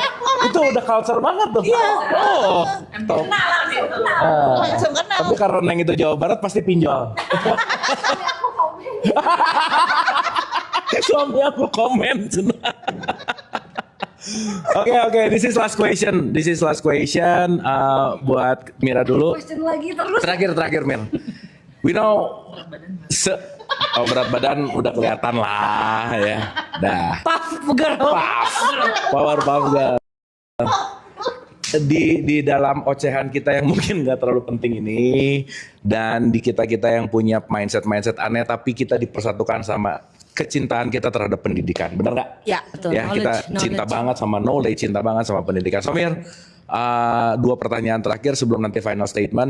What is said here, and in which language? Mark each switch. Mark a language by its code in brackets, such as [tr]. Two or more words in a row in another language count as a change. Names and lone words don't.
[id] Itu udah culture banget tuh. Oh. Top. Langsung kenal. Tapi karena Neng itu Jawa Barat pasti pinjol. Suami aku komen. Oke, [en] this is last question. [id] Buat Mira dulu. Question lagi terus. Terakhir Mir. [en] We know [id] berat badan udah kelihatan lah ya. Dah. [en] Puff girl. Power puff girl. [id] Di dalam ocehan kita yang mungkin nggak terlalu penting ini, dan di kita yang punya mindset aneh, tapi kita dipersatukan sama kecintaan kita terhadap pendidikan, benar nggak? Ya, betul. Ya, kita cinta banget sama knowledge, cinta banget sama pendidikan. So Mir, 2 pertanyaan terakhir sebelum nanti [en] final statement.